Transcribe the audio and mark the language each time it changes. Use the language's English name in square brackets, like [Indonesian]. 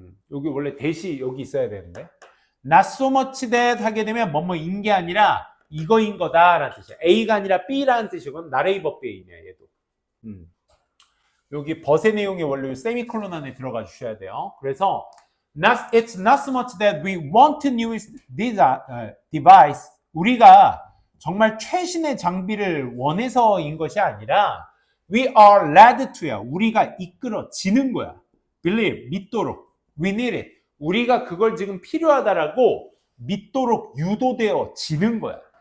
[Korean] 여기 원래 대시 여기 있어야 되는데 [English] not so much that [Korean] 하게 되면 뭐뭐인 게 아니라 이거인 거다 라는 뜻이야. A가 아니라 B라는 뜻이건 나레이버 B이냐 얘도. 여기 but의 내용의 원래 세미콜론 안에 들어가 주셔야 돼요. 그래서 [English] it's not so much that we want to use this device. [Korean] 우리가 정말 최신의 장비를 원해서인 것이 아니라 [English] we are led to [Korean] 야. 우리가 이끌어지는 거야. believe, 믿도록. [English] we need it. [Korean] 우리가 그걸 지금 필요하다라고 믿도록 유도되어지는 거야.